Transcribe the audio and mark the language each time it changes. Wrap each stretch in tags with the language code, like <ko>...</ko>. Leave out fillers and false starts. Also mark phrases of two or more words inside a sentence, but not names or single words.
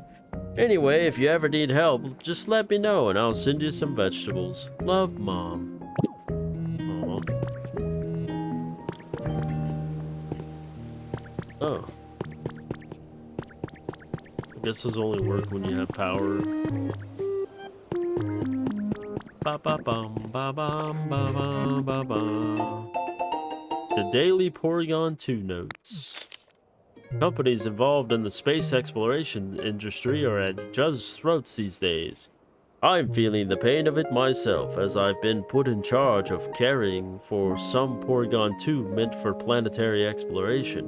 <en>Anyway, if you ever need help, just let me know and I'll send you some vegetables. Love, Mom. Oh. I guess those only work when you have power. Ba ba bum ba bum ba ba ba ba. The Daily Porygon 2 notes. Companies involved in the space exploration industry are at each other's throats these days. I'm feeling the pain of it myself, as I've been put in charge of caring for some Porygon 2 meant for planetary exploration.</en>